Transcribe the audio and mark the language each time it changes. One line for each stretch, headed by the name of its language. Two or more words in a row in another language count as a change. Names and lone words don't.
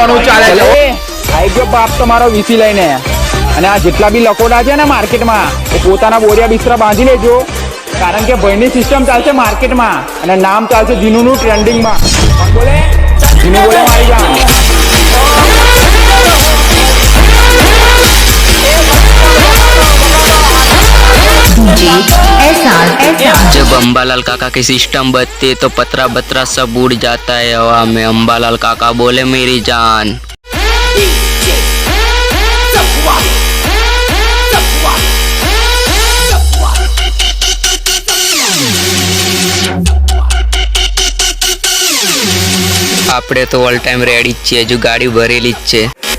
Gujarati: ચાલે છે? આઈ ગયો બાપ તમારો વીસી લઈને. અને આ જેટલા બી લકોડા છે ને માર્કેટમાં એ પોતાના બોરિયા બિસ્તરા બાંધી લેજો, કારણ કે ભાઈની સિસ્ટમ ચાલશે માર્કેટમાં અને નામ ચાલશે જીનુનું ટ્રેન્ડિંગમાં. કોણ બોલે? જીનુ બોલે મારી જાન.
Hindi: जब अंबालाल काका की सिस्टम बजती तो पतरा बतरा सब उड़ जाता है हवा में। अंबालाल काका बोले मेरी जान।
Gujarati: આપણે તો
English: all time ready
Gujarati: જ છીએ, હજુ ગાડી ભરેલી જ છે.